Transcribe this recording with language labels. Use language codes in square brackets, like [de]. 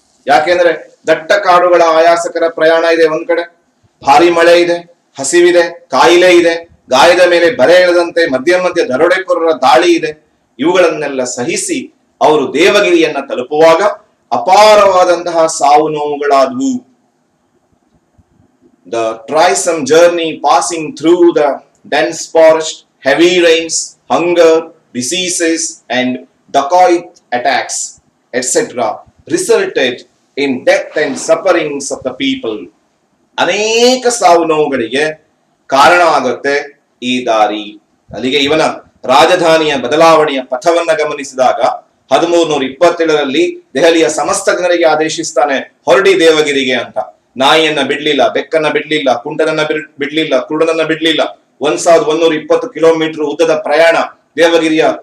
[kn] ಯಾಕೆಂದ್ರೆ ದಟ್ಟ ಕಾಡುಗಳ ಆಯಾಸಕರ ಪ್ರಯಾಣ ಇದೆ, ಒಂದ್ ಕಡೆ ಭಾರಿ ಮಳೆ ಇದೆ, ಹಸಿವಿದೆ, ಕಾಯಿಲೆ ಇದೆ, ಗಾಯದ ಮೇಲೆ ಬರೆ ಎಳೆದಂತೆ ಮಧ್ಯ ದರೋಡೆಕೋರರ ದಾಳಿ ಇದೆ. ಇವುಗಳನ್ನೆಲ್ಲ ಸಹಿಸಿ ಅವರು ದೇವಗಿರಿಯನ್ನ ತಲುಪುವಾಗ ಅಪಾರವಾದಂತಹ ಸಾವು ನೋವುಗಳಾದವು. [en] The tiresome journey passing through the dense forest, heavy rains, hunger, diseases, and dacoit attacks, etc., resulted in death and sufferings of the people. [kn] ಅನೇಕ ಸಾವು ನೋವುಗಳಿಗೆ ಕಾರಣ ಆಗುತ್ತೆ ಈ ದಾರಿ. ಅಲ್ಲಿಗೆ ಇವನ ರಾಜಧಾನಿಯ ಬದಲಾವಣೆಯ ಪಥವನ್ನ ಗಮನಿಸಿದಾಗ 1327ರಲ್ಲಿ ದೆಹಲಿಯ ಸಮಸ್ತ ಜನರಿಗೆ ಆದೇಶಿಸ್ತಾನೆ, ಹೊರಡಿ ದೇವಗಿರಿಗೆ ಅಂತ. ನಾಯಿಯನ್ನ ಬಿಡ್ಲಿಲ್ಲ, ಬೆಕ್ಕನ್ನ ಬಿಡ್ಲಿಲ್ಲ, ಕುಂಟನನ್ನ ಬಿಡ್ಲಿಲ್ಲ, ಕುರುಡನನ್ನ ಬಿಡ್ಲಿಲ್ಲ. 1120 ಕಿಲೋಮೀಟರ್ ಉದ್ದದ ಪ್ರಯಾಣ ದೇವಗಿರಿಯ